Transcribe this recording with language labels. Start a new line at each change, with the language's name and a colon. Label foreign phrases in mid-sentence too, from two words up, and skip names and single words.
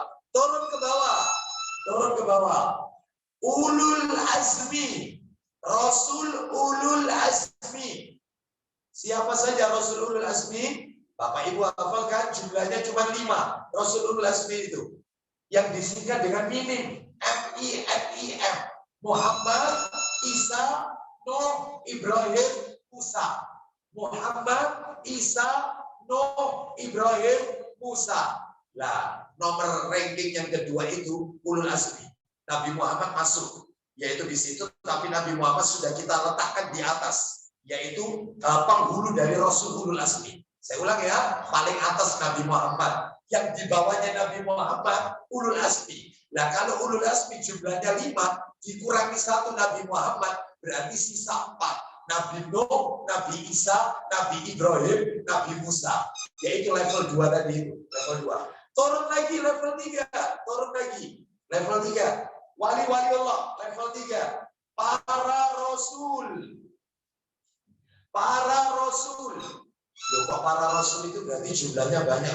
Indonesian: Turun ke bawah, turun ke bawah.
Arabic: أولو العزم,
Indonesian: Rasul
Arabic: أولو العزم.
Indonesian: Siapa saja Rasul
Arabic: أولو العزم?
Indonesian: Bapak Ibu hafalkan jumlahnya cuma 5. Rasul
Arabic: أولو العزم
Indonesian: itu yang disingkat dengan minim, M-I-N-I-M. Muhammad, Isa, Nuh, Ibrahim, Musa. Muhammad, Isa, Nuh, Ibrahim, Musa. Nah, nomor ranking yang kedua itu
Arabic: أولو العزم.
Indonesian: Nabi Muhammad masuk, yaitu di situ. Tapi Nabi Muhammad sudah kita letakkan di atas, yaitu penghulu dari Rasul
Arabic: أولو العزم.
Indonesian: Saya ulang ya, paling atas Nabi Muhammad, yang di bawahnya Nabi Muhammad
Arabic: أولو العزم.
Indonesian: Nah kalau
Arabic: أولو العزم
Indonesian: jumlahnya 5, dikurangi 1 Nabi Muhammad, berarti sisa 4. Nabi Nuh, Nabi Isa, Nabi Ibrahim, Nabi Musa. Yaitu level 2 tadi itu, level 2. Turun lagi level 3, turun lagi. Level 3, wali-wali Allah, level 3. Para Rasul. Para Rasul. Loh, kok para Rasul itu berarti jumlahnya banyak.